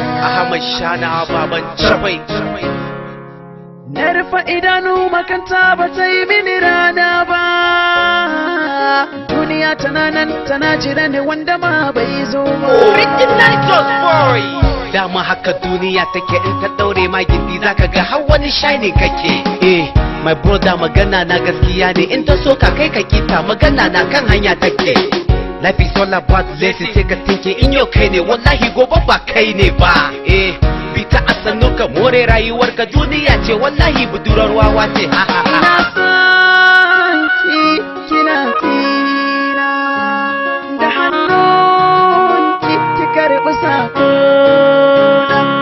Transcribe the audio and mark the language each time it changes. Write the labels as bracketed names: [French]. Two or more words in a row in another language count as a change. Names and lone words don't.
[Hausa] Ahmad Shana baban Chabai. Na rufe idanu makanta ba ta yi mini rana ba. Duniya tana nan tana jira ne wanda ma bai zo ba. Original Just Boy. Dama haka duniya take, in ta daure ma gindi zaka ga har wani shine kake. [English] Eh, my brother, [Hausa] magana na gaskiya ne, in ta so ka kai ka kita, magana na kan hanya take. [English] Life is all about lessons, [Hausa] sai ka tinke in yau kai ne, wallahi gobe ba kai ne ba. Eh, bi ta a sannu ka more rayuwar ka, duniya ce wallahi budurar wawa ce. Ha, ha, ha, ha. Ina son ki, kina kina, da hannun ki, ki karɓi sakona.